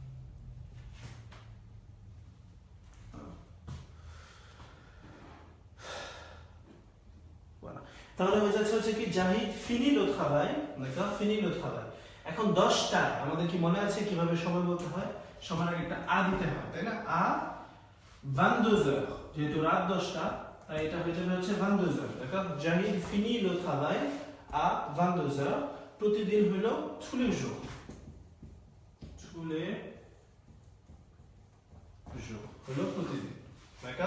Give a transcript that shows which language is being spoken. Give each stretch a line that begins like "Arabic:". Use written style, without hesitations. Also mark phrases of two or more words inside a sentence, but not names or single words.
Bangla: তাহলে হয়ে যাচ্ছে হচ্ছে কি জাহিদ
French: finit le travail,
Bangla: নাকি?
French: finit le travail.
Bangla: এখন 10টায় আমাদের কি মনে আছে কিভাবে সময় বলতে হয়? সময়ের আগে একটা আ দিতে হয়, তাই না? আ 22h, যেহেতু রাত 10টা, তাই এটা হয়ে যাবে হচ্ছে 22h, দেখো। জাহিদ
French: finit le travail à 22h,
Bangla: প্রতিদিন হলো
French: tous les jours,
Bangla: হলো প্রতিদিন, দেখো।